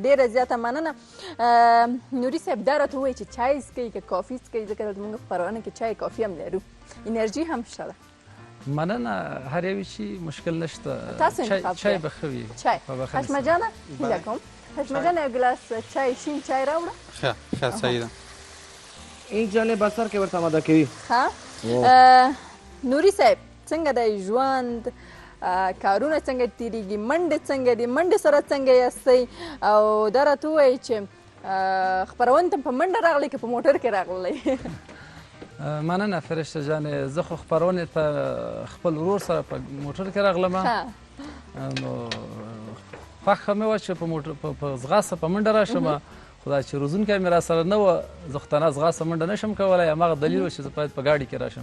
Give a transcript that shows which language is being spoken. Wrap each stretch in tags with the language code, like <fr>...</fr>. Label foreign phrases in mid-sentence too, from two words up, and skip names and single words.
<ps>ډېره زیاته مننه نوري صاحب دا راته ووایي چې چای څکئ که کافي څکئ ځکه دلته موږ په خپرونه کې چای کافي هم لرو انرژي هم شته ده مننه هر یوې شي مشکل نشته تاسو انتخاب چای به ښه وي چای هاشمه جانه هیله کوم هاشمه جانه یو ګلاس چای شین چای راوړه ښه صحیح ده این جانب بسر که ورته آماده کوي ښه نوري صاحب څنګه دی ژوند کارونه څنګه تیریږي منډې څنګه دي منډې سره څنګه یاستئ او دا راته ووایي چې خپرونې ته په منډه راغلی که په موټر کې راغلی مننه فرشته جانې زه خو خپرونې ته خپل ورور سره په موټر کې راغلم نو خوښه مې وه چې په ځغاسته په منډه راشم خو دا چې روزونکی مې را سره نه وه زه خو تنها ځغاسته منډه نشم کولی هماغه دلیل و چې زه باید په ګاډي کې راشم</ps>